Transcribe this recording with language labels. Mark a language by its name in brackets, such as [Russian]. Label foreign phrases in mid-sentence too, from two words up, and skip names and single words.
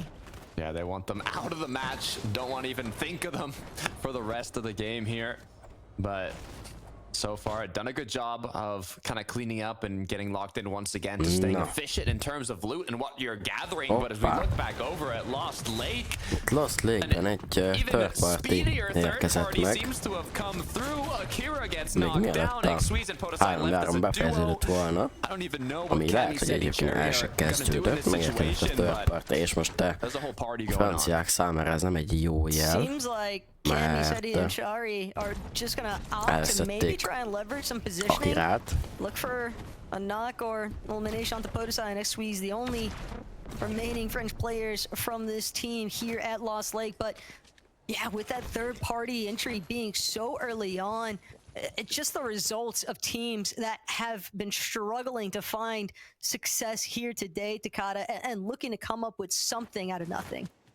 [English] Yeah, they want them out of the match. Don't want to even think of them for the rest of the game here. But so far, done a good job of kind of cleaning up and getting locked in once again to staying efficient in terms of loot and what you're gathering. But as we look back over at Lost Lake, [Hungarian] Lost Lake-ben egy [English] third party [Hungarian] érkezett meg. Még mielőtt a 3-3 befejeződött volna, ami lehet, hogy egyébként el se kezdődött, megérkezett a [English] third party, [Hungarian] és most a franciák számára ez nem egy jó jel. [English] Camiseti and Chari are just gonna opt to maybe try and leverage some positioning. Look for a knock or elimination onto Podesai and X-Squeeze, the only remaining French players from this team here at Lost Lake. But yeah, with that third party entry being so early on, It's just the results of teams that have been struggling to find success here today, Takata, and looking to come up with something out of nothing.